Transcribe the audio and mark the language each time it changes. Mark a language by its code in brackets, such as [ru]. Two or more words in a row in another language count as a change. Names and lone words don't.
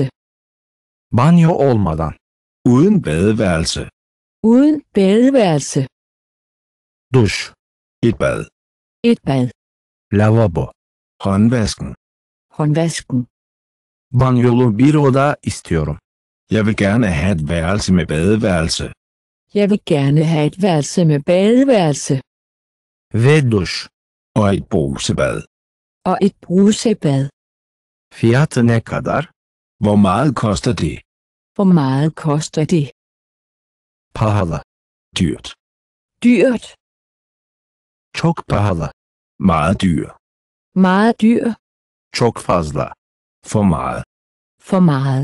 [tr] Banyo olmadan. [da] Uden badeværelse. Uden badeværelse. [tr] Duş. [da] Et bad. Et bad. [tr] Lavabo. [da] Håndvasken. Håndvasken. [tr] Banyolu bir oda istiyorum. [da] Jeg vil gerne have et værelse med badeværelse. Jeg vil gerne have et værelse med badeværelse. [tr] Ve duş. [da] Og et brusebad. Og et brusebad. [tr] Fiyatı ne kadar? [da] Hvor meget koster det? Hvor meget koster det? [tr] Pahalı. [da] Dyrt. Dyrt. [tr] Çok pahalı. [da] Meget dyr. Meget dyr. [tr] Çok fazla. [da] For meget. For meget.